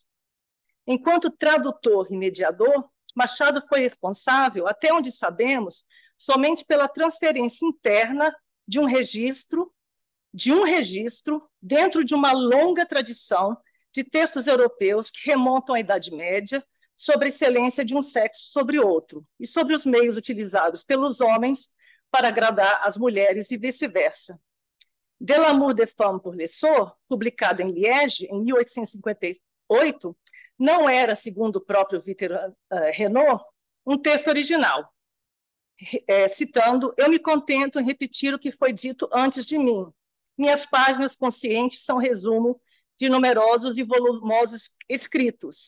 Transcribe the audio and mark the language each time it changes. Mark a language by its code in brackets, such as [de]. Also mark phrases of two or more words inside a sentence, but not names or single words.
[pt] Enquanto tradutor e mediador, Machado foi responsável, até onde sabemos, somente pela transferência interna de um registro dentro de uma longa tradição de textos europeus que remontam à Idade Média, sobre a excelência de um sexo sobre outro, e sobre os meios utilizados pelos homens para agradar as mulheres e vice-versa. Delamour des Femmes pour l'Essor, publicado em Liège, em 1858, não era, segundo o próprio Victor Renaud, um texto original. Citando, eu me contento em repetir o que foi dito antes de mim. Minhas páginas conscientes são resumo de numerosos e volumosos escritos.